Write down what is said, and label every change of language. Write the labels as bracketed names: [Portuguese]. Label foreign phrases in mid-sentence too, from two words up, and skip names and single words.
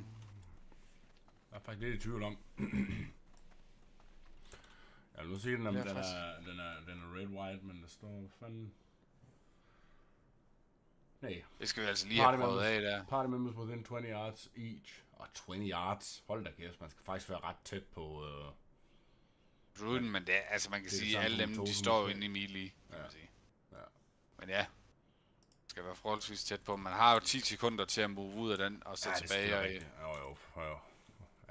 [Danish] Jeg er faktisk lidt i tvivl om. Jeg vil nu sige, den er [English] red white, [Danish] men der står fanden... Nej. Det skal vi altså lige have prøvet af der. [English] Party members within 20 yards each. [Danish] Og 20 yards. Hold da kæft, man skal faktisk være ret tæt på... druiden, men det er, altså man kan sige, at alle dem, de står jo inde i melee, kan man sige. Ja. Men ja. Skal være forholdsvis tæt på. Man har jo 10 sekunder til at move ud af den og så tilbage. Og Jo. Ja.